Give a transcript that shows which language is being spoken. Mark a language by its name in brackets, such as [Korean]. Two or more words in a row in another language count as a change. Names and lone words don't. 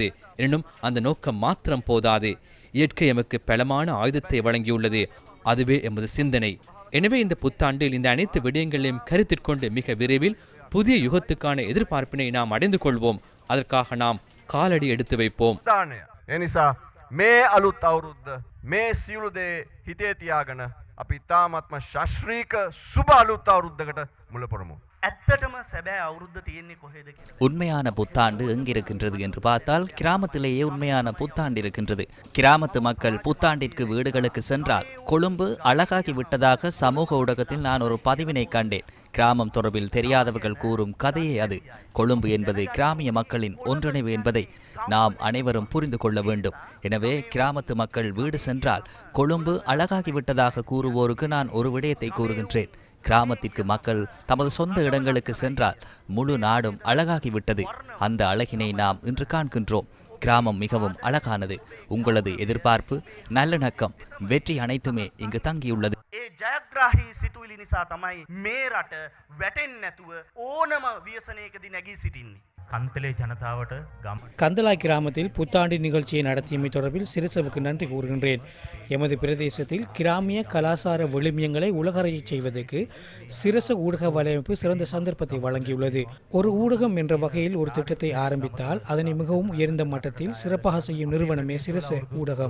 [Tamil] எனினும் அந்த நோக்கம் மாத்திரம் போதாது. இயற்கை எமக்கு பலமான ஆயுதத்தை வழங்கியுள்ளது. அதுவே எமது சிந்தனை. எனவே இந்த புத்தாண்டில் இந்த அனைத்து விடயங்களையும் கருத்திற்கொண்டு மிக விரைவில் புதிய யுகத்துக்கான எதிர்பார்ப்பினை நாம் அடைந்து கொள்வோம். அதற்காக நாம் காலடி எடுத்து வைப்போம். [Sinhala] මේ අලුත් අවුරුද්ද මේ සියලු දේ හිතේ තියාගෙන අපි තාමත්ම ශාස්ත්‍රීක සුබ අලුත් අවුරුද්දකට මුල පුරමු. ඇත්තටම සැබෑ අවුරුද්ද තියෙන්නේ කොහෙද කියලා. [Tamil] உண்மையான புத்தாண்டு எங்கிருக்கின்றது என்று பார்த்தால் கிராமத்திலேயே உண்மையான புத்தாண்டு இருக்கின்றது. கிராமத்து மக்கள் புத்தாண்டிற்கு வீடுகளுக்கு சென்றால் கொழும்பு அழகாகி விட்டதாக சமூக ஊடகத்தில் நான் ஒரு பதிவினை கண்டேன். கிராமம் தொடர்பில் தெரியாதவர்கள் கூறும் கதையே அது. கொழும்பு என்பது கிராமிய மக்களின் ஒன்றிணைவு என்பதை நாம் அனைவரும் புரிந்து கொள்ள வேண்டும். எனவே கிராமத்து மக்கள் வீடு சென்றால் கொழும்பு அழகாகிவிட்டதாக கூறுவோருக்கு நான் ஒரு விடயத்தை கூறுகின்றேன். கிராமத்திற்கு மக்கள் தமது சொந்த இடங்களுக்கு சென்றால் முழு நாடும் அழகாகிவிட்டது. அந்த அழகினை நாம் இன்று காண்கின்றோம். கிராமம் மிகவும் அழகானது. உங்களது எதிர்பார்ப்பு, நல்லிணக்கம், வெற்றி அனைத்துமே இங்கு தங்கியுள்ளது. [Sinhala] ජයග්‍රාහී සිතුවිලි නිසා තමයි මේ රට වැටෙන්නේ නැතුව ඕනම ව්‍යසනයකදී නැගී සිටින්නේ. [Tamil] கந்தலே ஜனதாவட்ட கந்தலாய் கிராமத்தில் புத்தாண்டு நிகழ்ச்சியை நடத்தியமை தொடர்பில் சிறுசவுக்கு நன்றி கூறுகின்றேன். எமது பிரதேசத்தில் கிராமிய கலாசார விழுமியங்களை உலகறியச் செய்வதற்கு சிரச ஊடக வலையமைப்பு சிறந்த சந்தர்ப்பத்தை வழங்கியுள்ளது. ஒரு ஊடகம் என்ற வகையில் ஒரு திட்டத்தை ஆரம்பித்தால் அதனை மிகவும் உயர்ந்த மட்டத்தில் சிறப்பாக செய்யும் நிறுவனமே சிரச ஊடகம்.